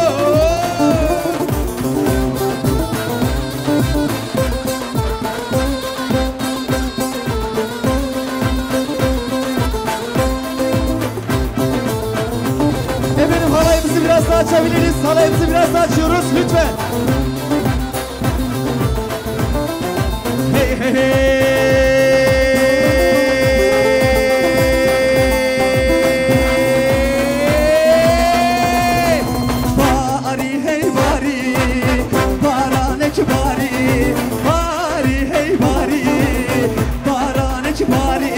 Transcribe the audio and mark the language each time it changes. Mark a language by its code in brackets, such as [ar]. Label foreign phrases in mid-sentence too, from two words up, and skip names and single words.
[tr] Efendim halayımızı biraz daha açabiliriz. Halayımızı biraz daha açıyoruz lütfen. Hey hey hey. [ku] Bari hey bari, baranek bari, bari hey bari, baranek bari.